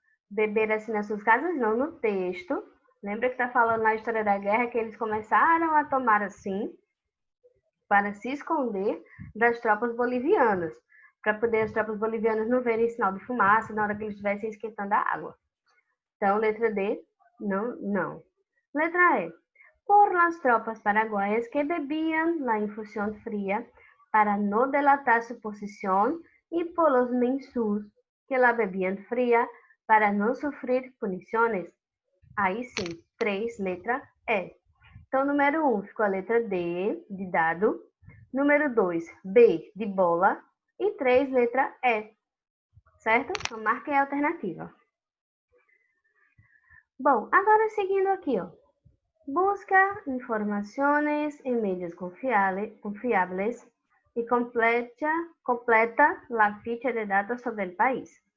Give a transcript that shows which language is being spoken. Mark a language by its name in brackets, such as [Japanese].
[Portuguese] Beber assim nas suas casas, não, no texto. Lembra que está falando na história da guerra que eles começaram a tomar assim para se esconder das tropas bolivianas, para poder as tropas bolivianas não verem sinal de fumaça na hora que eles estivessem esquentando a água. Então, letra D, não. Letra E. [Spanish] Por las tropas paraguaias que bebían la infusión fría para no delatar su posición y por los mensus que la bebían fría para no sufrir puniciones. [Portuguese] Aí sim, 3, letra E. Então, número 1 ficou a letra D, de dado. Número 2, B, de bola. E 3, letra E. Certo? Então, marquem a alternativa. Bom, agora seguindo aqui, ó. Busca informações em meios confiáveis e completa a ficha de dados sobre o país.